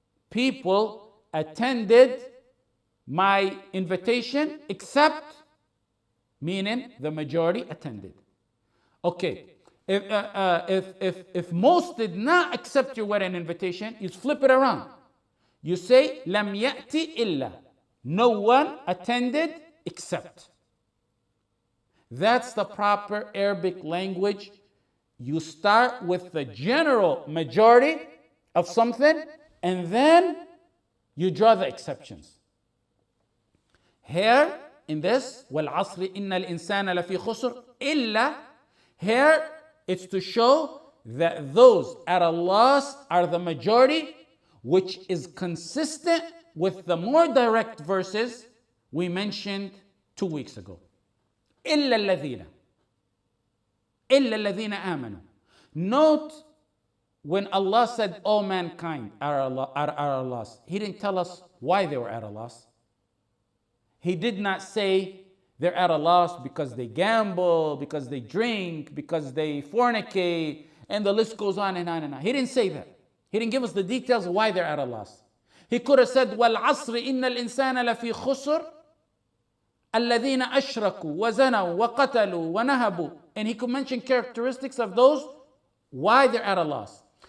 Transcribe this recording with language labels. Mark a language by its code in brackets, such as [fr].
[en] People attended my invitation except, meaning the majority attended. Okay. If most did not accept your wedding invitation, you flip it around. You say, [ar] لم يأتي إلا. [en] No one attended except. That's the proper Arabic language. You start with the general majority of something, and then you draw the exceptions. Here, in this, [ar] وَالْعَصْرِ إِنَّ الْإِنسَانَ لَفِي خُسْرٍ إِلَّا. [en] Here, it's to show that those at a loss are the majority, which is consistent with the more direct verses we mentioned 2 weeks ago. [ar] إِلَّا الَّذِينَ. إِلَّا الَّذِينَ آمَنُوا. [en] Note when Allah said all mankind are at a loss, He didn't tell us why they were at a loss. He did not say they're at a loss because they gamble, because they drink, because they fornicate, and the list goes on and on and on. He didn't say that. He didn't give us the details of why they're at a loss. He could have said, [ar] وَالْعَصْرِ إِنَّ الْإِنسَانَ لَفِي خُسْرٍ الَّذِينَ أَشْرَكُوا وَزَنَوا وَقَتَلُوا وَنَهَبُوا. [en] And he could mention characteristics of those, why they're at a loss.